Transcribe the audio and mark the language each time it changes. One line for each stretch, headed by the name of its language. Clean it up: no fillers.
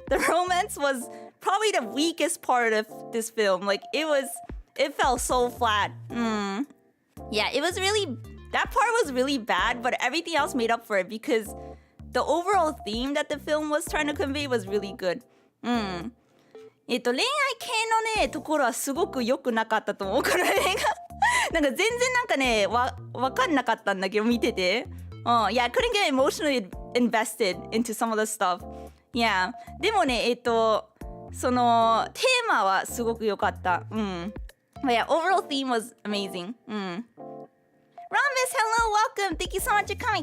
English: The romance was probably the weakest part of this film. Like, it fell so flat. Yeah, that part was really bad, but everything else made up for it because the overall theme that the film was trying to convey was really good.
Japanese: 恋愛系のねところはすごく良くなかったと思うこの映画なんか全然ねわかんなかったんだけど見てて
English: Yeah, I couldn't get emotionally invested into some of the stuff.
Japanese: Yeah, でもねそのテーマはすごく良かった。
English: But yeah, overall theme was amazing. Rambus, hello, welcome. Thank you so much for coming.